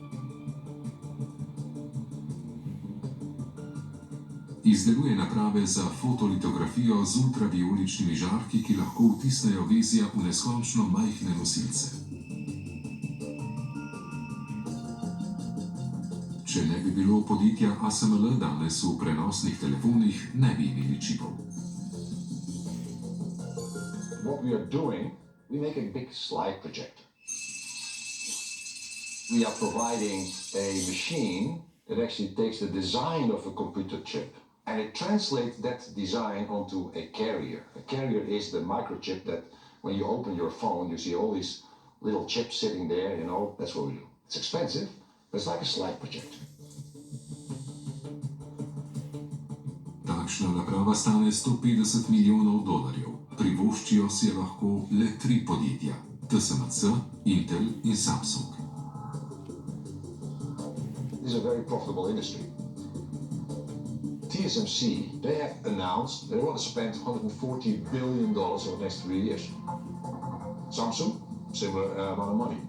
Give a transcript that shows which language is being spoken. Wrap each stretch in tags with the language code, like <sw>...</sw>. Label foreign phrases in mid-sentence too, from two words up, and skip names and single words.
<sl>Izdeluje naprave za fotolitografijo z ultravijoličnimi žarki, ki lahko vtisnejo vezja v neskončno majhne nosilce. Če ne bi bilo podjetja ASML, danes v prenosnih telefonih ne bi imeli čipov.</sl> <en>What we are doing, we make a big slide projector. We are providing a machine that actually takes the design of a computer chip and it translates that design onto a carrier. A carrier is the microchip that when you open your phone, you see all these little chips sitting there, you know, that's what we do. It's expensive, but it's like a slide projector.</en> <sl>Takšna naprava stane 150 milijonov dolarjev. Privoščijo si je lahko le 3 podjetja: TSMC, Intel in Samsung.</sl> <en>This is a very profitable industry. TSMC, they have announced they want to spend $140 billion over the next 3 years. Samsung, similar amount of money.</en>